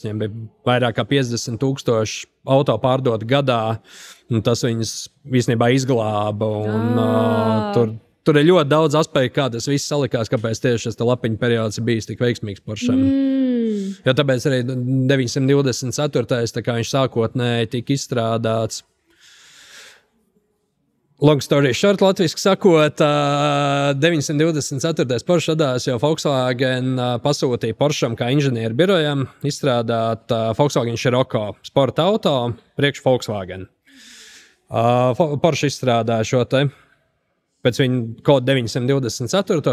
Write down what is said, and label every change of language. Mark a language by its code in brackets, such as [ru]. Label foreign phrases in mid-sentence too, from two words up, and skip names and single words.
[lv] Viņiem bija vairāk kā 50,000 auto pārdot gadā, un tas viņus īstenībā izglāba. Tur ir ļoti daudz aspektu, kā tas viss salikās, kāpēc tieši šis lapiņu periods ir bijis tik veiksmīgs Porschem. Jo tāpēc arī 924. Tā kā viņš sākotnēji tika izstrādāts. [en] Long story short, [lv] latviski sakot, 924. Porsche radās, jo Volkswagen pasūtīja Porschem kā inženieru birojam izstrādāt Volkswagen Scirocco sporta auto priekš Volkswagen. Porsche izstrādāja šo te, pēc viņa kodu 924.